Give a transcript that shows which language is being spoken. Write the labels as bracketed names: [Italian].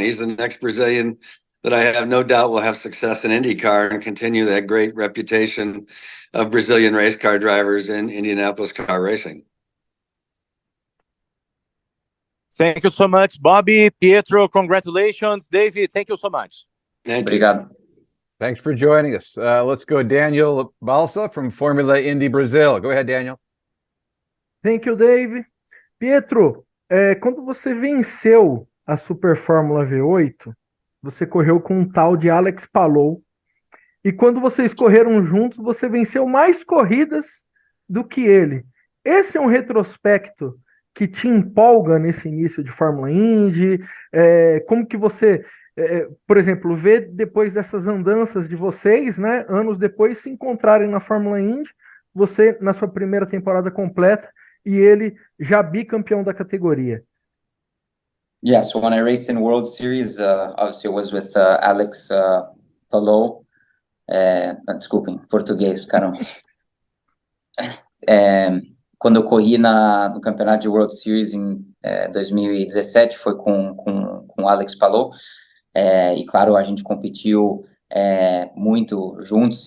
[English] He's the next Brazilian that I have no doubt will have success in IndyCar and continue that great reputation of Brazilian race car drivers in Indianapolis car racing. Thank you so much, Bobby. Pietro, congratulations. David, thank you so much. Thank you. [Portuguese] Obrigado. [English] Thanks for joining us. Let's go Daniel Balsa from Formula Indy Brazil. Go ahead, Daniel. Thank you, Dave. [Portuguese] Pietro, quando você venceu a Super Fórmula V8, você correu com um tal de Alex Palou. E quando vocês correram juntos, você venceu mais corridas do que ele. Esse é um retrospecto que te empolga nesse início de Fórmula Indy? Como que você, por exemplo, vê depois dessas andanças de vocês, né, anos depois, se encontrarem na Fórmula Indy, você na sua primeira temporada completa, e ele já bicampeão da categoria? [English] Yeah, so when I raced in World Series, obviously it was with Alex Palou. [Portuguese] Desculpa, em português, caramba. Quando eu corri no campeonato de World Series em 2017, foi com Alex Palou. E claro, a gente competiu muito juntos.